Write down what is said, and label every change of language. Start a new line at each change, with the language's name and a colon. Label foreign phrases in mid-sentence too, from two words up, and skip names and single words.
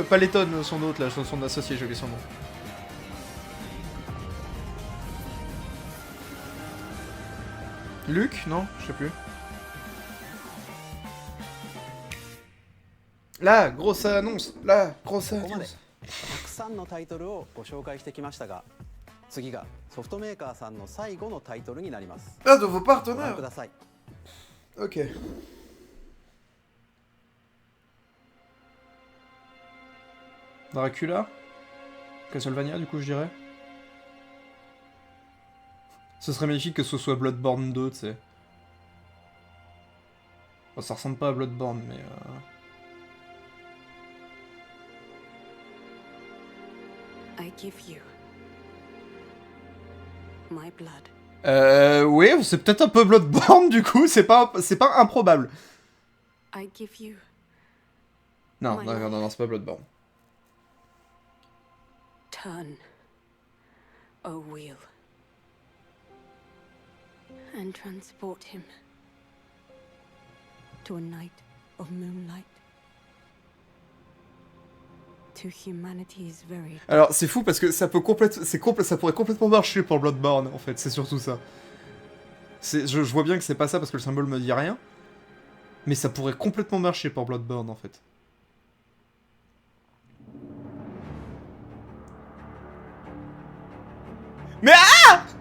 French: Paletton, son autre, là, son associé, j'ai oublié son nom. Luc? Non, je sais plus. La grosse annonce. La grosse annonce.
Japanese: たくさんのタイトルをご紹介してきましたが、次がソフトメーカーさんの最後のタイトルになります。
French: Ah, de vos partenaires.
Japanese: ご覧ください。
French: Ok. Dracula? Castlevania, du coup, je dirais. Ce serait magnifique que ce soit Bloodborne 2, tu sais. Bon, ça ressemble pas à Bloodborne, mais...
English: I give you my blood.
French: Oui, c'est peut-être un peu Bloodborne, du coup, c'est pas improbable.
English: I give you...
French: Non, non, c'est pas Bloodborne.
English: Turn a wheel and transport him to a night of moonlight, to humanity's very...
French: Alors, c'est fou parce que ça peut ça pourrait complètement marcher pour Bloodborne, en fait, c'est surtout ça. Je vois bien que c'est pas ça parce que le symbole me dit rien, mais ça pourrait complètement marcher pour Bloodborne, en fait. Mais ah!